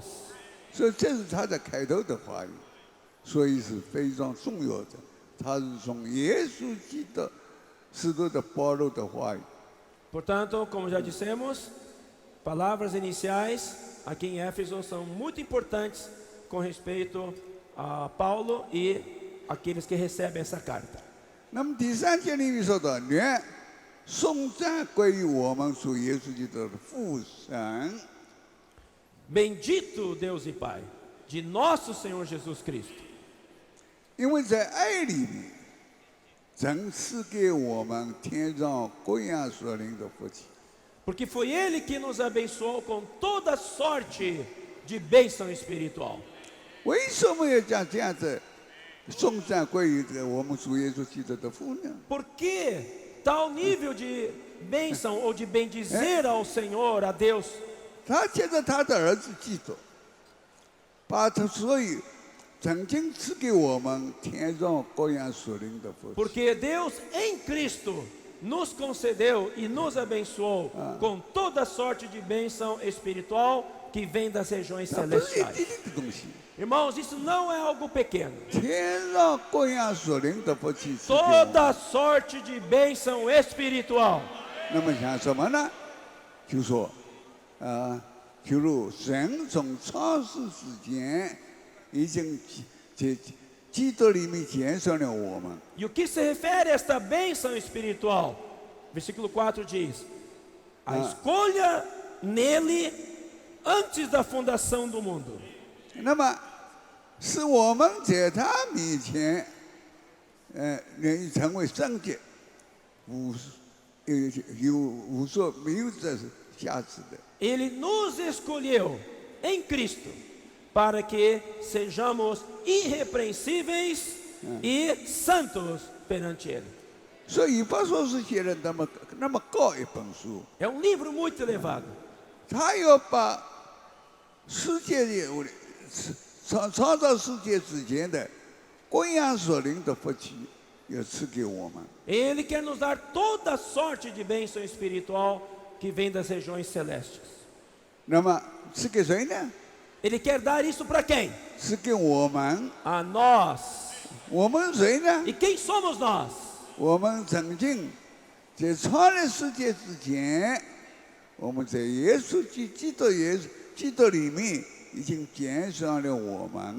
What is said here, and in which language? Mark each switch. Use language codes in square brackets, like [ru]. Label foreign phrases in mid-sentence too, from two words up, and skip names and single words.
[zh] 所以这是他的开头的话语，所以是非常重要的。他是从耶稣基督使徒的保罗的话语。 [pt] Portanto, como já dissemos, palavras iniciais aqui em Éfeso são muito importantes com respeito a Paulo e aqueles que recebem essa carta. [zh] 那么第3节里面说到，愿颂赞归于我们主耶稣基督的父神。 [pt] Bendito Deus e Pai de nosso Senhor Jesus Cristo. [zh] 因为在爱里面，曾赐给我们天上各样属灵的福气。 [pt] Porque foi Ele que nos abençoou com toda sorte de bênção espiritual. [zh] 为什么要将这样子颂赞归于这个我们主耶稣基督的父呢？ [pt] Por que tal nível de bênção ou de bendizer ao Senhor, a Deus? [zh] 他借着他的儿子基督，把他所有曾经赐给我们天上各样属灵的福气。 [pt] Porque Deus em Cristo nos concedeu e nos abençoou com toda sorte de bênção espiritual que vem das regiões [zh] 那不是一 [pt] celestiais. [zh] 点点的东西， [pt] Irmãos, isso não é algo pequeno. [zh] 天上各样属灵的福气赐给我们。 [pt] Toda sorte de bênção espiritual. [zh] 那么像什么呢？就说就如神从创世之前已经在基督里面拣选了我们。 [pt] E o que se refere a esta bênção espiritual? Versículo 4 diz: a escolha nele antes da fundação do mundo. [zh] 那么使我们在他面前，能成为圣洁，无所没有这瑕疵的。 [pt] Ele nos escolheu em Cristo para que sejamos irrepreensíveis e santos perante Ele. [zh] 所以《以弗所书》写的那么高一本书， [pt] É um livro muito elevado. [zh] 他要把世界的创造世界之前的各样所领的福气，要赐给我们。 [pt] Ele quer nos dar toda sorte de bênção espiritual que vem das regiões celestes. [zh] 那么赐给谁呢？ [pt] Ele quer dar isso para quem? [zh] 赐给我们。 [pt] A nós. [zh] 我们谁呢？ [pt] E quem somos nós? [zh] 我们曾经在创立世界之前，我们在基督里面已经拣选了我们。